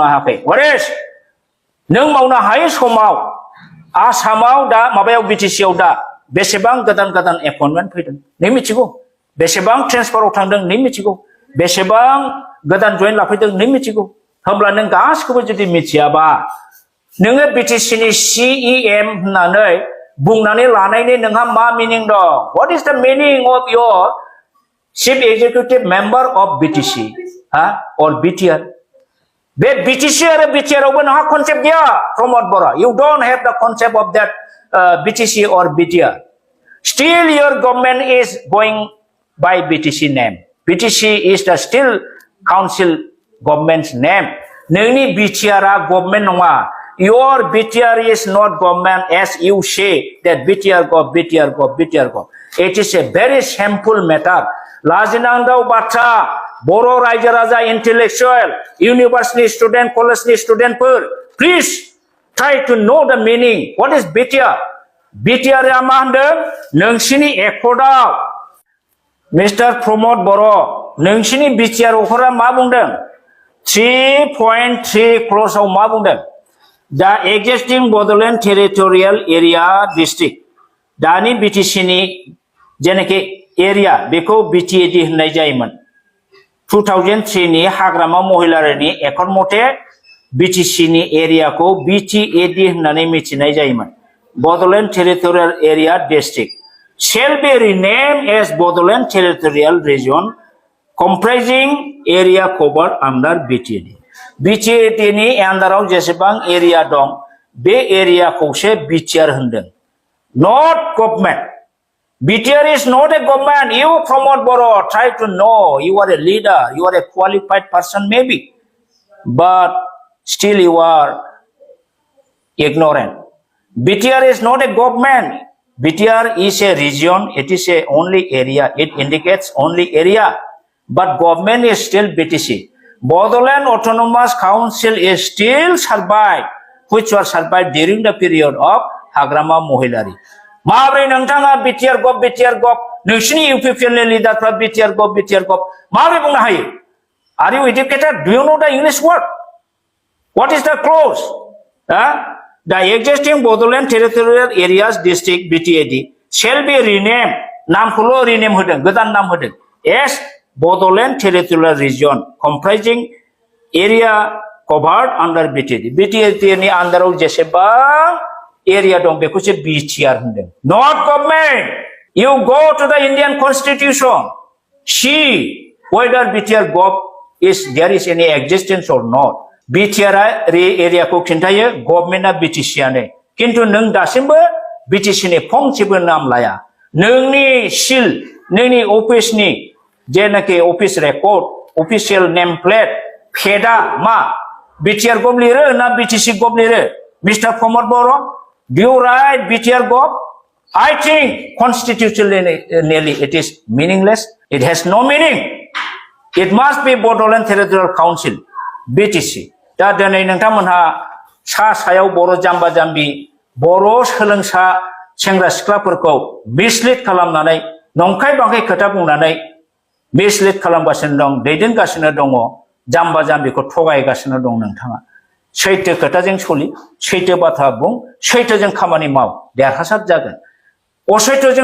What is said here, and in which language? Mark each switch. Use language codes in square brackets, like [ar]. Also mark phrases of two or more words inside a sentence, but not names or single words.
[brx] हायाखै वरेस नों मावनो हायै समाव आसामाव दा माबायाव BTC आव दा बेसेबां गोदान गोदान एपइन्टमेन्ट फैदों नों मिथिगौ बेसेबां ट्रेन्सफाराव थांदों नों मिथिगौ बेसेबां गोदान जइन लाफैदों नों मिथिगौ होमब्ला नों गासिखौबो जुदि मिथियाबा नोङो BTC नि CEM होननानै बुंनानै लानायनि नोंहा मा मिनिं दं [en] what is the meaning of your chief executive member of BTC or BTR [brx] बे BTC आरो BTR आवबो नोंहा कनसेप्ट गैया प्रमद बरा [en] you don't have the concept of that BTC or BTR still your government is going by BTC name BTC is the still council government's name [brx] नोंनि BTR आ गभर्नमेन्ट नङा [en] your BTR is not government as you say that BTR gov it is a very shameful matter [brx] लाजिनांगौ बाथ्रा बर' रायजो राजा [en] intellectual university student college studentफोर please try to know the meaning what is BTR [brx] BTR आ मा होनदों नोंसिनि एकर्डआव मिस्टार प्रमद बर' नोंसिनि BTR अफोरा मा बुंदों 3.3 क्ल'जआव मा बुंदों [en] The existing [brx] Bodoland Territorial Area District दानि BTC नि जेनाखि एरिया बेखौ BTAD होननाय जायोमोन 2003 नि हाग्रामा महिलारिनि एकर्ड मथे BTC नि एरियाखौ BTAD होननानै मिथिनाय जायोमोन Bodoland Territorial Area District shall [en] be renamed as Bodoland Territorial Region comprising area covered under BTAD [brx] BTAD नि आन्दाराव जेसेबां एरिया दं बे एरियाखौसो BTR होनदों [en] not government BTR is not a government you Pramod Boro try to know you are a leader you are a qualified person maybe but still you are ignorant BTR is not a government BTR is a region it is a only area it indicates only area but government is still BTC Bodoland Autonomous Council is still survived, which was survived during the period of Hagrama Mohilari. [brx] Mabri nangtanga BTR gov, nungsini UPPN leader from BTR gov. Mabri bungna hai. [en] Are you educated? Do you know the English word? What is the clause? The existing Bodoland Territorial Areas District BTAD shall be renamed. [brx] Naam kulo rename hodeng, godan naam hodeng. [en] Yes. Bodoland Territorial Region comprising area covered under BTAD. [brx] BTAD ni अंदराव जेसेबां area दं बेखौसो BTR होनदों. [en] Not government. You go to the Indian Constitution. See whether BTR gov is there is any existence or not. [brx] BTR area को खिन्थायो गभर्नमेन्टआ BTC आनो. किन्तु नों दासिमबो BTC नि फंसेबो नाम लाया. नोंनि सिल नोंनि अफिसनि जेनाखि अफिस रेकर्ड अफिशियल नेम प्लेट फेदा मा BTR गभ लिरो ना BTC गभ लिरो मिस्टार प्रमद बर' [en] do you write BTR gov I think constitutionally it is meaningless it has no meaning it must be [brx] Bodoland Territorial Council BTC दा दिनै नोंथांमोनहा सायाव बर' जाम्बा जाम्बि बर' सोलोंसा सेंग्रा सिख्लाफोरखौ मिसलिड खालामनानै नंखाय बांखाय खोथा बुंनानै मिसलिड खालामगासिनो दं दैदेनगासिनो दङ जाम्बा जाम्बिखौ थगायगासिनो दं नोंथाङा सैथो खोथाजों सलि सैथो बाथ्रा बुं सैथोजों खामानि माव देरहासार जागोन असैथोजों